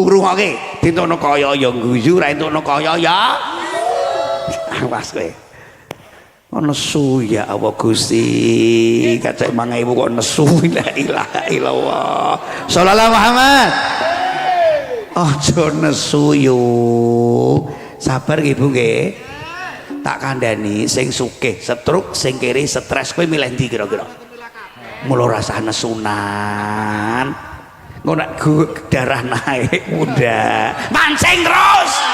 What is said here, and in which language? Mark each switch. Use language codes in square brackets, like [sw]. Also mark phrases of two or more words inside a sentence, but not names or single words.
[jv] Rungokke, dientukno kaya ya guyu ora entukno kaya ya. Awas kowe. Nesu [ar] ya Allah [jv] Gusti. Kacek 5000 kok nesu [ar] la ilaha illallah. Sallallahu Muhammad. [jv] Aja nesu yo. Sabar nggih Bu nggih. Tak kandhani sing sugih stroke sing kiri stres kowe milih ndi kira-kira? Mula rasa nesunan engko nek darah naik muda mancing terus.